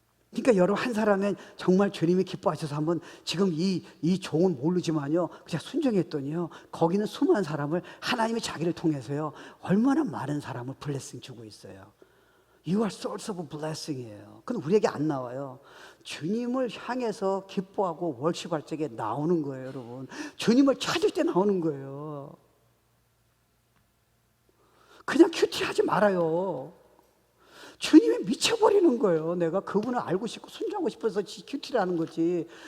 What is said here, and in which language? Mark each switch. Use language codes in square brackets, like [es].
[ko] 그러니까 여러분 한 사람은 정말 주님이 기뻐하셔서 한번 지금 이 종은 모르지만요, 그냥 순종했더니요, 거기는 수많은 사람을 하나님이 자기를 통해서요 얼마나 많은 사람을 블레싱 주고 있어요. [en] You are source of blessing이에요. [ko] 그건 우리에게 안 나와요. 주님을 향해서 기뻐하고 월십할 적에 나오는 거예요, 여러분. 주님을 찾을 때 나오는 거예요. 그냥 큐티하지 말아요. 주님이 미쳐버리는 거예요. 내가 그분을 알고 싶고 순종하고 싶어서 큐티를 하는 거지.